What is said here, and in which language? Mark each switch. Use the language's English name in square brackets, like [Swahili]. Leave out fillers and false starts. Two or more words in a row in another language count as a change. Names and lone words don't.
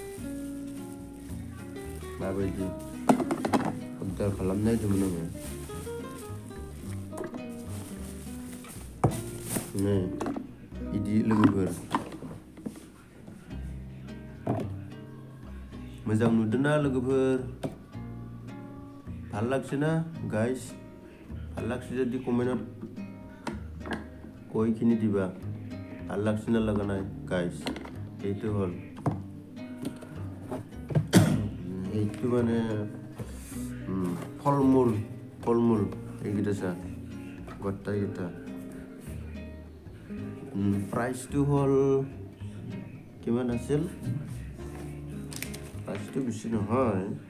[Bodo] माबायदि अर्डार खालामनायदोंमोन आङो नै बिदि लोगोफोर मोजां नुदोंना लोगोफोर [Assamese] ভাল লাগছে না গাইস ভাল লাগছে যদি কমেন্টত কইখিনি দিবা ভাল লাগছে না লাগা নাই গাইস এইটো হল এইটো মানে ফলমূল এইকেইটা গোটাইকেইটা প্ৰাইচটো হল কিমান আছিল প্ৰাইচটো বেছি নহয়